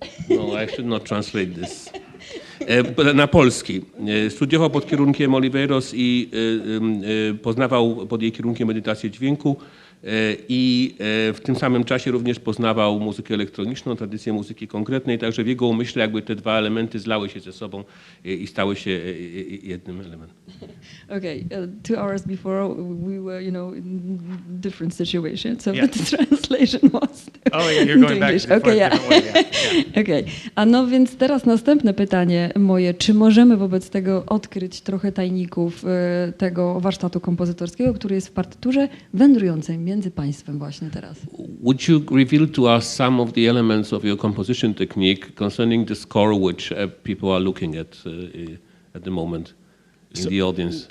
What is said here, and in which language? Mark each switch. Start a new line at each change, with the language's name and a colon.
English: No, I should not translate this.
Polish: Na polski. Studiował pod kierunkiem Oliveiros i poznawał pod jej kierunkiem medytację dźwięku i w tym samym czasie również poznawał muzykę elektroniczną, tradycję muzyki konkretnej, także w jego umyśle jakby te dwa elementy zlały się ze sobą i stały się jednym elementem.
English: Okay, 2 hours before we were, in different situations, so Yeah. the translation was Oh yeah, you're going back English. to Okay, a different way. Yeah.
Polish: Okej. A no więc teraz następne pytanie moje. Czy możemy wobec tego odkryć trochę tajników tego warsztatu kompozytorskiego, który jest w partyturze wędrującej między państwem właśnie teraz?
English: Would you reveal to us some of the elements of your composition technique concerning the score which people are looking at the moment in the audience?